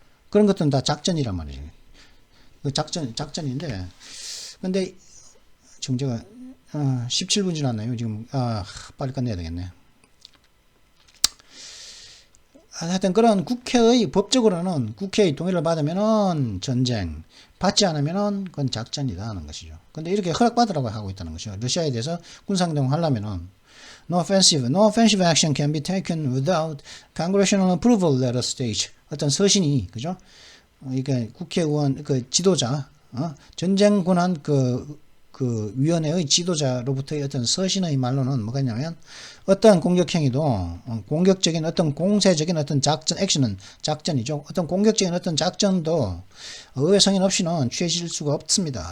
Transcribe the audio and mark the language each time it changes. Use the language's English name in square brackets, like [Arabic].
[Korean] 그런 것들은 다 작전이란 말이죠. 그 작전인데 근데 지금 제가 17분 지났나요? 지금 빨리 끝내야 되겠네. 하여튼 그런 국회의 법적으로는 국회의 동의를 받으면은 전쟁, 받지 않으면은 그건 작전이다 하는 것이죠. 근데 이렇게 허락받으라고 하고 있다는 것이죠. 러시아에 대해서 군사행동을 하려면은 [English] no offensive action can be taken without congressional approval at a stage. [Korean] 어떤 서신이 그죠? 이게 국회의원 그 지도자, 전쟁 권한 그 위원회의 지도자로부터의 어떤 서신의 말로는 뭐가 있냐면 어떠한 공격행위도 공격적인 어떤 공세적인 어떤 액션은 작전이죠. 어떤 공격적인 어떤 작전도 의회 승인 없이는 취해질 수가 없습니다.